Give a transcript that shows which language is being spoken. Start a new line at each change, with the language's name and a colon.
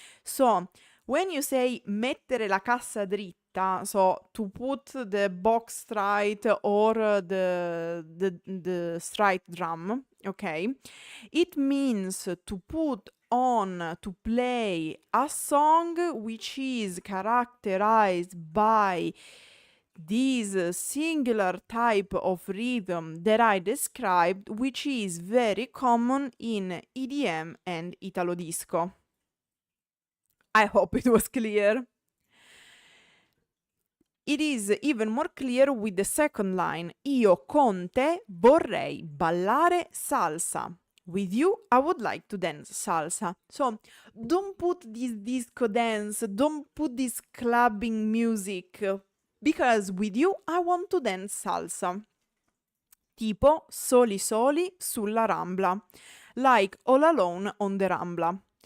English: So, when you say
Italian: mettere la cassa dritta,
English: so to put the box straight or the straight drum, okay, it means to put on, to play a song which is characterized by this singular type of rhythm that I described, which is very common in EDM and Italo disco. I hope it was clear. It is even more clear with the second line.
Italian: Io con te vorrei ballare salsa.
English: With you, I would like to dance salsa. So, don't put this disco dance, don't put this clubbing music, because with you, I want to dance salsa.
Italian: Tipo Soli Soli sulla Rambla,
English: like All Alone on the Rambla.